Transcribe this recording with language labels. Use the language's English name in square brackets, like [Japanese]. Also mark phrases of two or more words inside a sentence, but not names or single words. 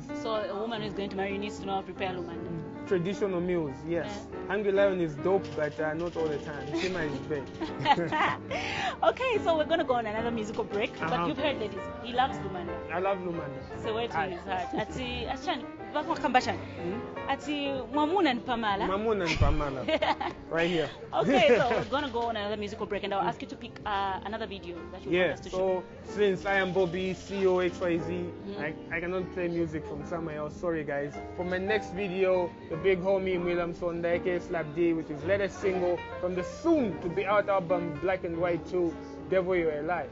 [English] So a woman who is going to marry needs to know how to prepare lumanda. Traditional meals, yes. Yeah. Hungry Lion is dope, but not all the time. Shema is bad. Okay, so we're going to go on another musical break. But you've heard ladies, he loves lumanda. I love lumanda. So where to his heart? Achani. Kambachan. Ati Mamuna and Pamala. Mamuna and Pamala. Right here. Okay, so we're gonna go on another musical break, and I'll ask you to pick another video that you want us to show. So since I am Bobby, COXYZ, I cannot play music from somewhere else. Sorry guys. For my next video, the big homie William Sondake Slap D, which is latest single from the soon to be out album Black and White 2, Devil You're Alive.